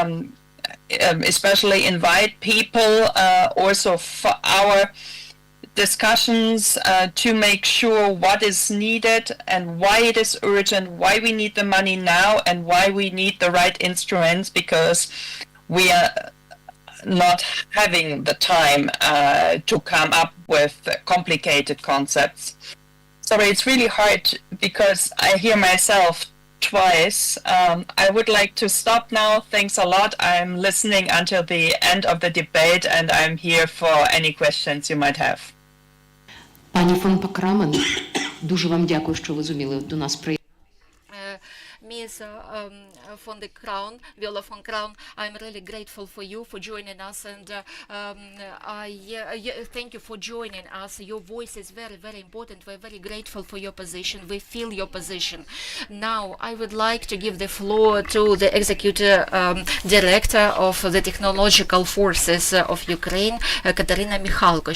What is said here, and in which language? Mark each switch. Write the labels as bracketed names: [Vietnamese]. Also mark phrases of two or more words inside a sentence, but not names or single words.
[English] especially invite people also for our discussions to make sure what is needed and why it is urgent, why we need the money now, and why we need the right instruments, because we are not having the time to come up with complicated concepts. Sorry, it's really hard because I hear myself twice. I would like to stop now. Thanks a lot. I'm listening until the end of the debate and I'm here for any questions you might have. [Ukrainian] Пані фон Пакрамен, дуже вам дякую, що ви зуміли до нас приїхати. [English] Ms. von der Crown, Viola von Crown, I'm really grateful for you for joining us, and thank you for joining us. Your voice is very, very important. We're very grateful for your position. We feel your position. Now, I would like to give the floor to the Executive Director of the Technological Forces of Ukraine, Katerina Mikhalko.